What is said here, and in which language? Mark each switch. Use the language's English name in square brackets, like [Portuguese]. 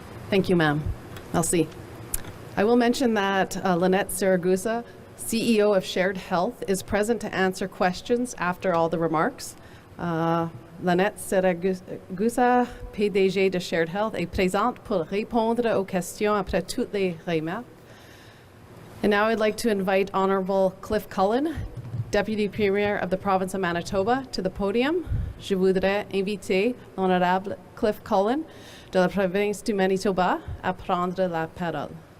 [English] Thank you, ma'am. Merci. I will mention that Lynette Saragusa, CEO of Shared Health, is present to answer questions after all the remarks. [French] Lynette Saragusa, PDG de Shared Health, est présente pour répondre aux questions après toutes les remarques. [English] And now I'd like to invite Honorable Cliff Cullen, Deputy Premier of the Province of Manitoba, to the podium. [French] Je voudrais inviter l'Honorable Cliff Cullen de la Province du Manitoba à prendre la parole.